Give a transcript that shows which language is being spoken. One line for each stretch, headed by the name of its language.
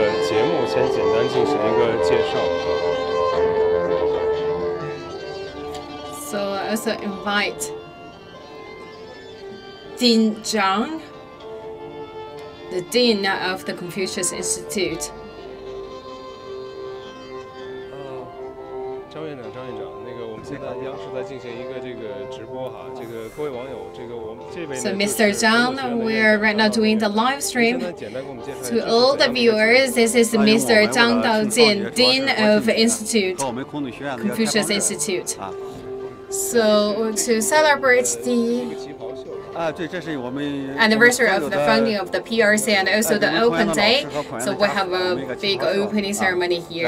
Chinese: 节目先简单进行一个介绍。
English: So I also invite Dean Zhang, the Dean of the Confucius Institute.
Chinese: 张院长，那个我们现在央视在进行一个这个直播哈，这个各位网友，这个我们这位。
English: So Mr. Zhang, we're right now doing the live stream. To all the viewers, this is Mr. Zhang Daojin, Dean of Institute, Confucius Institute. So to celebrate the anniversary of the founding of the PRC and also the open day, so we have a big opening ceremony here.